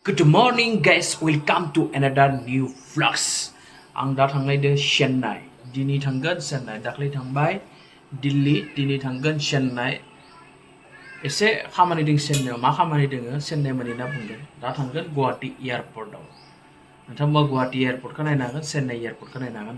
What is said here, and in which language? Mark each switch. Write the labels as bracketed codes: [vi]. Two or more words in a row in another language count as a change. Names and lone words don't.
[en] Good morning guys, welcome to another new vlogs. [brx] Ang दा थांनायदो Chennai. दिनै थांगोन Chennai. दाख्लै थांबाय दिल्ली, दिनै थांगोन Chennai. एसे खामानि दं Chennai. मा खामानि दङ Chennai मोनैना बुंदों. दा थांगोन Guwahati एयारपर्टआव. नोंथांमोना Guwahati एयारपर्टखौ नायनो हागोन, Chennai एयारपर्टखौ नायनो हागोन.